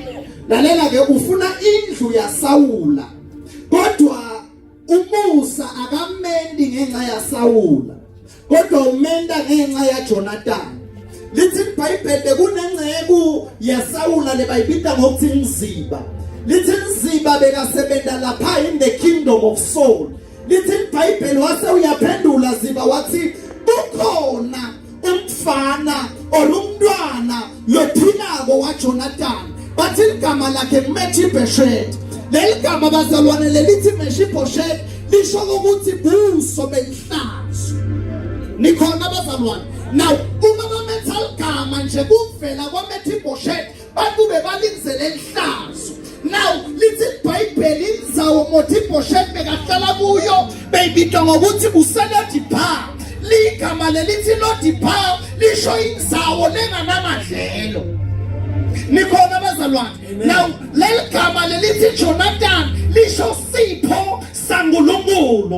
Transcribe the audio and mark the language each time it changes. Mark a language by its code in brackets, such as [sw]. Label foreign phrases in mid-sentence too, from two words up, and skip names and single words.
[ss] Lalela ke ufuna indlu yaSawula kodwa umusa akamendi ngenxa yaSawula kodwa umenda ngenxa yaJonathani. Lithi iBhayibheli kunengcebo yaSawula lebayibita ngokuthi Nziba. Lithi Nziba bekasebenza lapha [en] in the kingdom of Saul. [ss] Lithi iBhayibheli wase uyaphendula Ziba wathi kukhona umfana olumntwana lophilako waJonathani bathi igama lakhe Meshibhoshethi. Leli gama bazalwane lelithi Meshibhoshethi lisho ukuthi buso benhlazo. nikhona abazalwane. Now uma bamenza igama nje kuvela kwaMephibosheth bantu bebalingizele enhlazo. Now lithi iBhayibheli indzawo Mephibosheth bekahlala kuyo beyibitwa ngokuthi uSelodiphar. Ligama lelithi Lodiphar lisho indzawo lenganamadlelo. Nikhona abazalwane. Now leligama lelithi Jonathan lisho sipho saNkulunkulu.